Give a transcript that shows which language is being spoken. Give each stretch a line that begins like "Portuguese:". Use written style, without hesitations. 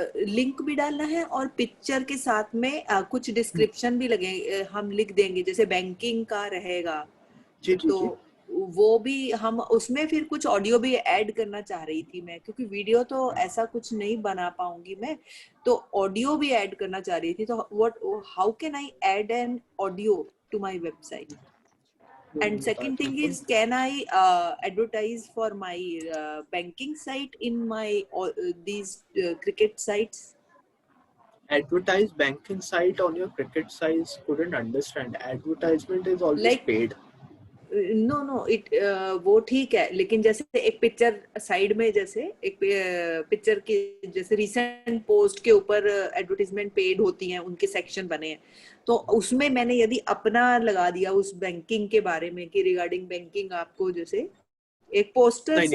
Hindi: Link भी डालना है और पिक्चर के साथ में कुछ डिस्क्रिप्शन भी लगे, हम लिख देंगे, जैसे बैंकिंग का रहेगा। जी, तो वो भी हम उसमें फिर कुछ ऑडियो भी ऐड करना चाह रही थी मैं, क्योंकि वीडियो तो ऐसा कुछ नहीं बना पाऊंगी मैं, तो ऑडियो भी ऐड करना चाह रही थी। तो
English: How can I add an audio to my website? And second thing is, can I advertise for my banking site in my these cricket sites? Advertise banking site on your cricket sites? Couldn't understand. Advertisement is always like paid.
Hindi: No, वो ठीक है, लेकिन जैसे एक picture side में, जैसे एक picture के जैसे रिसेंट पोस्ट के ऊपर एडवर्टाइजमेंट पेड होती हैं, उनके सेक्शन बने हैं, तो उसमें मैंने यदि अपना लगा दिया उस बैंकिंग के बारे में कि रिगार्डिंग बैंकिंग, आपको जैसे एक पोस्टर